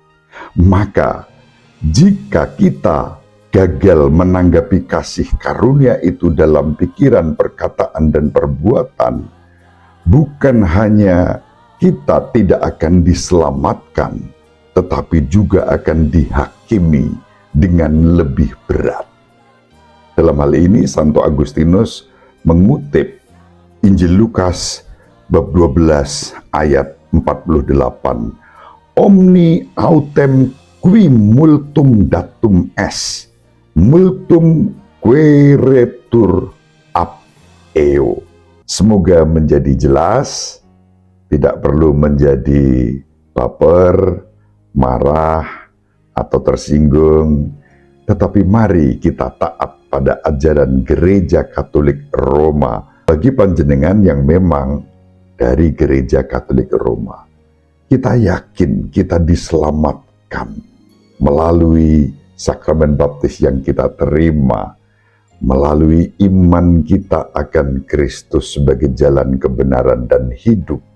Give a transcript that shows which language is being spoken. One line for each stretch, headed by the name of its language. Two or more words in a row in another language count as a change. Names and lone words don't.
Indonesian: Maka, jika kita gagal menanggapi kasih karunia itu dalam pikiran, perkataan, dan perbuatan, bukan hanya kita tidak akan diselamatkan, tetapi juga akan dihakimi dengan lebih berat. Dalam hal ini, Santo Agustinus mengutip Injil Lukas bab 12 ayat 48.
Latin: Omni autem qui multum datum est, multum queretur ab eo.
Indonesian: Semoga menjadi jelas, tidak perlu menjadi baper, marah, atau tersinggung, tetapi mari kita taat pada ajaran Gereja Katolik Roma. Bagi panjenengan yang memang dari Gereja Katolik Roma, kita yakin kita diselamatkan melalui sakramen baptis yang kita terima, melalui iman kita akan Kristus sebagai jalan kebenaran dan hidup.